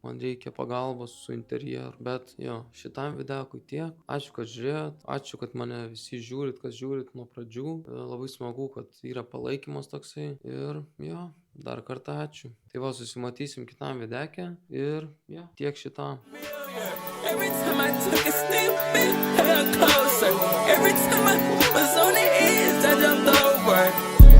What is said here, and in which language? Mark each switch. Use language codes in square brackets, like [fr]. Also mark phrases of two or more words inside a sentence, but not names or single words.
[lt] Man reikia pagalbos su interjeru. Bet jo, šitam videkui tiek. Ačiū, kad žiūrėjot. Ačiū, kad mane visi žiūrit, kas žiūrit nuo pradžių. Labai smagu, kad yra palaikymas toksai. Ir jo, dar kartą ačiū. Tai va, susimatysim kitam videke. Ir jo, tiek šitam. [en] Every time I took a sniff, it felt closer. Every time I was on the edge, I jumped over.